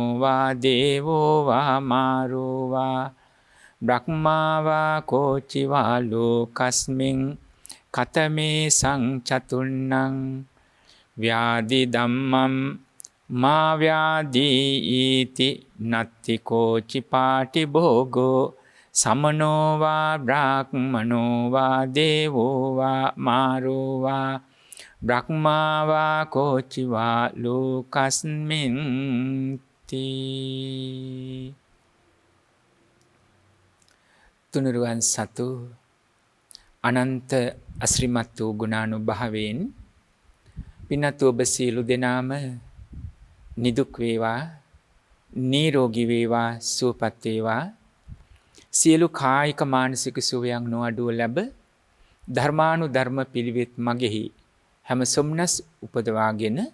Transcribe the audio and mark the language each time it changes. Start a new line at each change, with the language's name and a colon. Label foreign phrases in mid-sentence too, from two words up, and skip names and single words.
Pali: වා දේවෝ වා මාරෝ වා බ්‍රහ්මාවා කෝචිවා ලෝකස්මින් කතමේ සංචතුන්නං ව්‍යාධි ධම්මම් මා ව්‍යාධී ඊති නත්ති කෝචි පාටි භෝගෝ සමනෝ වා බ්‍රාහ්මනෝ වා දේවෝ වා මාරෝ වා බ්‍රහ්මාවා කෝචිවා ලෝකස්මින්
Sinhala: තී තුනුරුවන් සතු අනන්ත අශ්‍රීමත් වූ ගුණානුභාවයෙන් පින්වත් ඔබ සියලු දෙනාම නිදුක් වේවා නිරෝගී වේවා සුවපත් වේවා සියලු කායික මානසික සුවයන් නොඅඩුව ලැබ ධර්මානුධර්ම පිළිවෙත් මගෙහි හැම සොම්නස් උපදවාගෙන